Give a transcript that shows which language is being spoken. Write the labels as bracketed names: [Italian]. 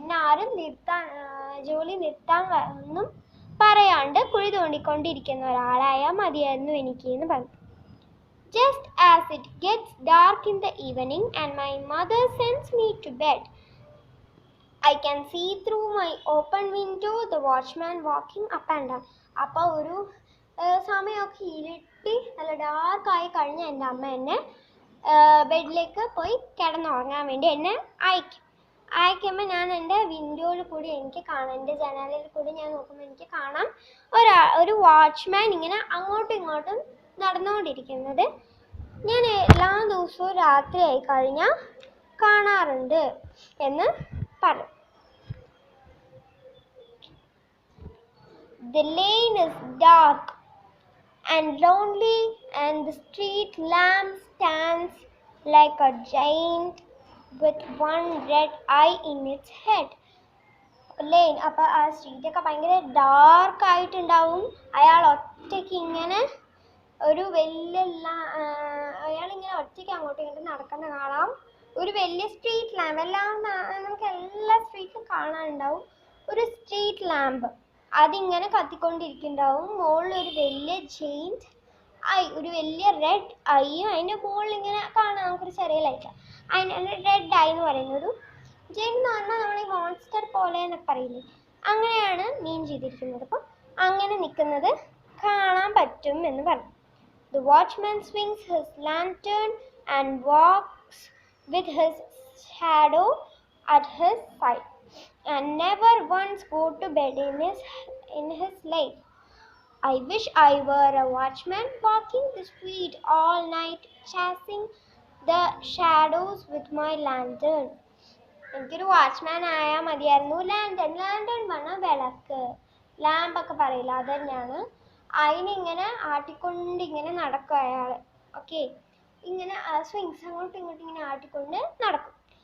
[Malayalam] എന്നാരും ജോലി നിർത്താൻ ഒന്നും പറയാണ്ട് കുഴി തോണ്ടിക്കൊണ്ടിരിക്കുന്ന ഒരാളായാൽ മതിയായിരുന്നു എനിക്ക് എന്ന് പറഞ്ഞു. [English] Just as it gets dark in the evening and my mother sends me to bed, I can see through my open window the watchman walking up and down. [Malayalam] അപ്പോൾ ഒരു സമയമൊക്കെ ഇരുട്ടി നല്ല ഡാർക്കായി കഴിഞ്ഞ എൻ്റെ അമ്മ എന്നെ ബെഡിലേക്ക് പോയി കിടന്നുറങ്ങാൻ വേണ്ടി എന്നെ അയക്കും. അയക്കുമ്പോൾ ഞാൻ എൻ്റെ വിൻഡോയിൽ കൂടി എനിക്ക് കാണാം, എൻ്റെ ജനാലയിൽ കൂടി ഞാൻ നോക്കുമ്പോൾ എനിക്ക് കാണാം ഒരു വാച്ച്മാൻ ഇങ്ങനെ അങ്ങോട്ടും ഇങ്ങോട്ടും നടന്നുകൊണ്ടിരിക്കുന്നത് ഞാൻ എല്ലാ ദിവസവും രാത്രിയായി കഴിഞ്ഞാൽ കാണാറുണ്ട് എന്ന് പറയും. [English] The lane is dark and lonely and the street lamp stands like a giant with one red eye in its head. [Malayalam] Lane, അപ്പോൾ ആ സ്ട്രീറ്റൊക്കെ ഭയങ്കര ഡാർക്ക് ആയിട്ടുണ്ടാവും. അയാൾ ഒറ്റയ്ക്ക് ഇങ്ങനെ ഒരു വലിയ അയാളിങ്ങനെ ഒറ്റയ്ക്ക് അങ്ങോട്ടും ഇങ്ങോട്ടും നടക്കുന്ന കാണാം. ഒരു വലിയ സ്ട്രീറ്റ് ലാമ്പ്, നമുക്ക് എല്ലാ സ്ട്രീറ്റിലും കാണാനുണ്ടാവും ഒരു സ്ട്രീറ്റ് ലാമ്പ്. അതിങ്ങനെ കത്തിക്കൊണ്ടിരിക്കുന്നുണ്ടാവും. മുകളിൽ ഒരു വലിയ ജെയിൻറ്റ് ഐ, ഒരു വലിയ റെഡ് ഐയും അതിൻ്റെ മുകളിൽ ഇങ്ങനെ കാണാം നമുക്കൊരു ചെറിയ ലൈറ്റ്. അതിൻ്റെ റെഡ് ഐ എന്ന് പറയുന്നൊരു ജെയിൻ എന്ന് പറഞ്ഞാൽ നമ്മൾ ഈ മോൺസ്റ്റർ പോലെ എന്നൊക്കെ പറയില്ലേ, അങ്ങനെയാണ് മീൻ ചെയ്തിരിക്കുന്നത്. അപ്പം അങ്ങനെ നിൽക്കുന്നത് കാണാൻ പറ്റും എന്ന് പറഞ്ഞു. [English] The watchman swings his lantern and walks with his shadow at his side and never once go to bed in his life. I wish I were a watchman walking the street all night chasing the shadows with my lantern. [Malayalam] എനിക്കൊരു watchman ആയാൽ മതിയായിരുന്നു. Lantern പറഞ്ഞാൽ വിളക്ക്, ലാമ്പൊക്കെ പറയില്ല, അത് തന്നെയാണ്. അതിനിങ്ങനെ ആട്ടിക്കൊണ്ട് ഇങ്ങനെ നടക്കും അയാൾ. ഓക്കെ, ഇങ്ങനെ സ്വിങ്സ് അങ്ങോട്ടും ഇങ്ങോട്ടും ഇങ്ങനെ ആട്ടിക്കൊണ്ട് നടക്കും.